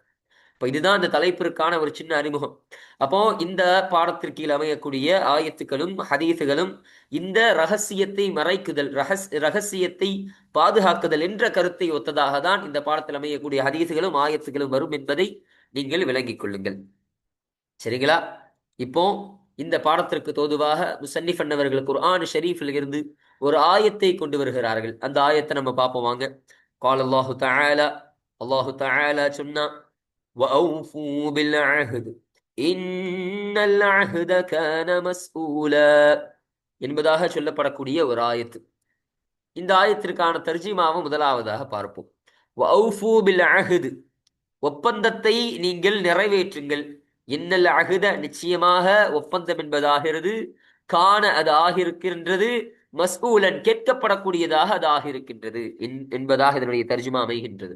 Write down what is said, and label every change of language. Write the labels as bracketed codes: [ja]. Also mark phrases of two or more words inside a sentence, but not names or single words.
[ta] இப்போ இதுதான் இந்த தலைப்பிற்கான ஒரு சின்ன அறிமுகம். அப்போ இந்த பாடத்திற்கு கீழ் அமையக்கூடிய ஆயத்துக்களும் ஹதீஸுகளும் இந்த ரகசியத்தை மறைக்குதல், ரகசியத்தை பாதுகாக்குதல் என்ற கருத்தை ஒத்ததாக தான் இந்த பாடத்தில் அமையக்கூடிய ஹதீஸுகளும் ஆயத்துகளும் வரும் என்பதை நீங்கள் விளங்கிக் கொள்ளுங்கள். சரிங்களா? இப்போ இந்த பாடத்திற்கு தோதுவாக முசன்னிஃப் அன்னவர்கள் குர்ஆன் ஷரீஃபில் இருந்து ஒரு ஆயத்தை கொண்டு வருகிறார்கள். அந்த ஆயத்தை நம்ம பார்ப்போம் வாங்க. [ar] قال الله تعالى, [ta] அல்லாஹு தஆலா சொன்னா, [ar] وأوفوا بالعهد إن العهد كان مسؤولا [ta] என்பதாக சொல்லப்படக்கூடிய ஒரு ஆயத்து. இந்த ஆயத்திற்கான தர்ஜிமாவை முதலாவதாக பார்ப்போம். [ar] وأوفوا بالعهد, [ta] ஒப்பந்தத்தை நீங்கள் நிறைவேற்றுங்கள். [ar] إن العهد, [ta] நிச்சயமாக ஒப்பந்தம் என்பதாகிறது, கான அது ஆகியிருக்கின்றது, மஸ்ஊலன் கேட்கப்படக்கூடியதாக அது ஆகியிருக்கின்றது என்பதாக இதனுடைய தர்ஜுமா அமைகின்றது.